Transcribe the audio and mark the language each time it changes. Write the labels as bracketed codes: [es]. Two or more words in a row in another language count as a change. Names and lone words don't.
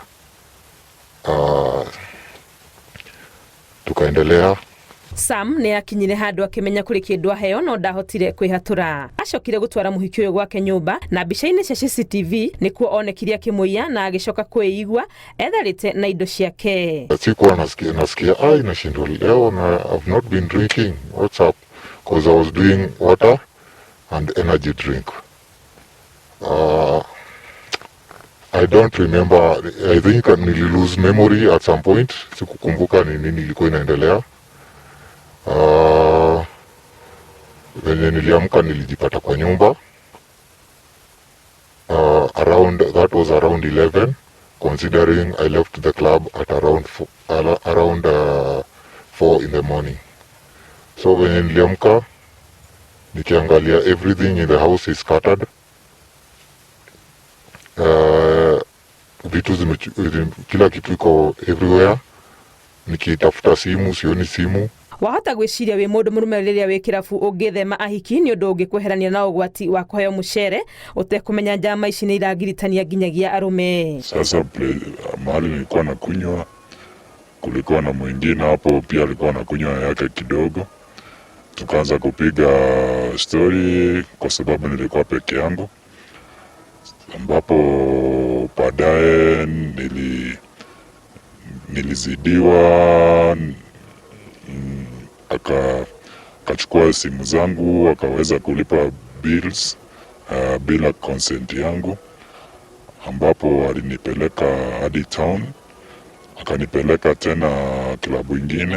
[sw] Tukaendelea. [ki] Sam nĩ akinyire handũ akĩmenya kũrĩ kĩndũ aheo no ndahotire kwĩhatũra. Acokire gũtwara mũhiki ũyũ gwake nyũmba na mbica-inĩ cia CCTV nĩkuo onekire akĩmũiya na agĩcoka kwĩigua etharĩte na indo ciake. [sw] Sikuwa nasikia nashindwa leo na [en] I've not been drinking. What's up? Because I was doing water and energy drink. I don't remember. I think nili lose memory at some point. [sw] Sikukumbuka ni nini ilikuwa inaendelea. Venye niliamka nilijipata kwa nyumba. [en] That was around 11, considering I left the club at around 4 in the morning. So [sw] venye niliamka nikiangalia [en] everything in the house is scattered. [sw] Vitu kila kitu iko everywhere. Nikitafuta simu sioni simu. [ki] Wahota gwĩciria wĩ mũndũ mũrume rĩrĩa wĩ kĩrabu ũngĩthema ahiki nĩ ũndũ ũngĩkweherania na ũgwati wa kũheo mũcere ũtekũmenya njama ici nĩ iragiritania nginyagia arũme. [sw] Sasa mahali nilikuwa nakunywa, kulikuwa na mwingine hapo pia alikuwa nakunywa yake kidogo. Tukaanza kupiga story kwa sababu nilikuwa peke yangu, ambapo baadaye nilizidiwa, akachukua simu zangu, akaweza kulipa bills bila consent yangu, ambapo alinipeleka hadi town, akanipeleka tena klabu ingine.